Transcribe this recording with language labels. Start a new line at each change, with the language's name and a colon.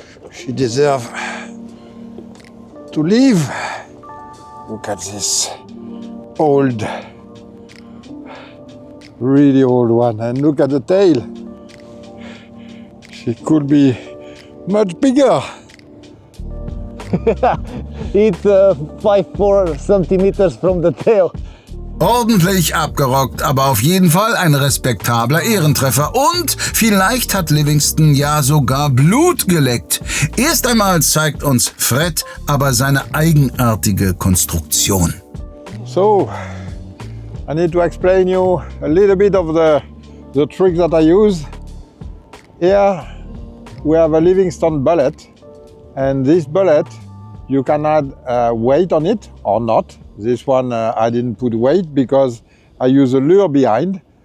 English: She deserves to live. Look at this. Old. Really old one. And look at the tail. She could be much bigger. It's 5-4 centimeters from the tail.
German: Ordentlich abgerockt, aber auf jeden Fall ein respektabler Ehrentreffer. Und vielleicht hat Livingston ja sogar Blut geleckt. Erst einmal zeigt uns Fred aber seine eigenartige Konstruktion.
English: So, I need to explain you a little bit of the trick that I use. Here we have a Livingston bullet, and this bullet you can add weight on it or not. This one I didn't put weight because I use a lure behind.